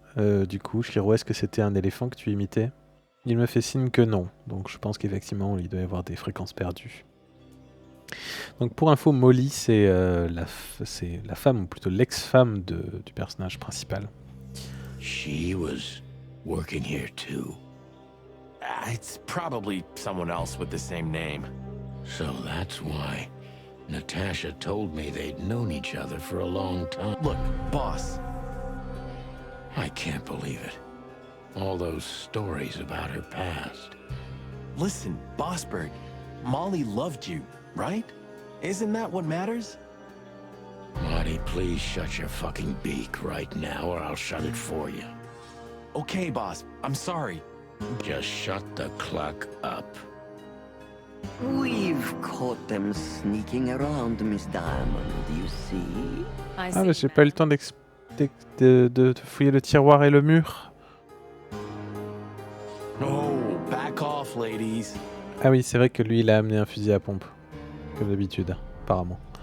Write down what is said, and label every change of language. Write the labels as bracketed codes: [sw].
[fr] Du coup, Shiro, est-ce que c'était un éléphant que tu imitais? Il me fait signe que non. Donc je pense qu'effectivement, il doit y avoir des fréquences perdues. Donc pour info, Molly, c'est la femme, ou plutôt l'ex-femme du personnage principal. [en] She was working here too. It's probably someone else with the same name. So that's why Natasha told me they'd known each other for a long time. Look, boss. I can't believe it. All those stories about her past. Listen, Bossberg. Molly loved you, right? Isn't that what matters? Marty, please shut your fucking beak right now or I'll shut it for you. Okay, boss. I'm sorry. Just shut the cluck up. We've caught them sneaking around, Miss Diamond, you see? I Ah, see. [fr] mais j'ai pas eu le temps de fouiller le tiroir et le mur. [en] Oh, back off, ladies. [fr] Ah oui, c'est vrai que lui, il a amené un fusil à pompe. Comme d'habitude, apparemment.